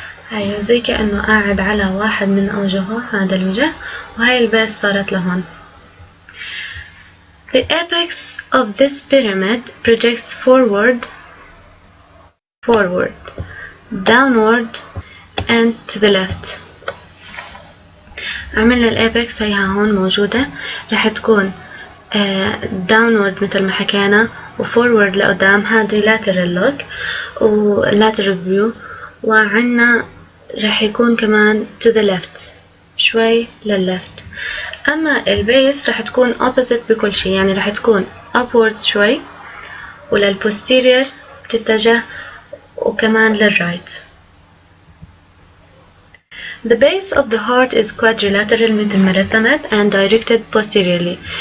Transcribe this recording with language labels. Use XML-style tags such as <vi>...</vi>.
<ar>هاي زي كأنه قاعد على واحد من أوجهه، هذا الوجه، وهاي البيس صارت لهون.</ar> <en>The apex of this pyramid projects forward, downward and to the left.</en> <ar>عملنا الابكس هيها هون موجودة، رح تكون downward مثل ما حكينا وفورورد لقدام، هذه lateral look و lateral view. وعنا راح يكون كمان to the left، شوي لللفت. أما البيس راح تكون opposite بكل شيء، يعني راح تكون upwards شوي وللposterior بتتجه وكمان للرايت.</ar> <en>The base of the heart is quadrilateral</en> <ar>مثل ما رسمت</ar> <en>and directed posteriorly.</en>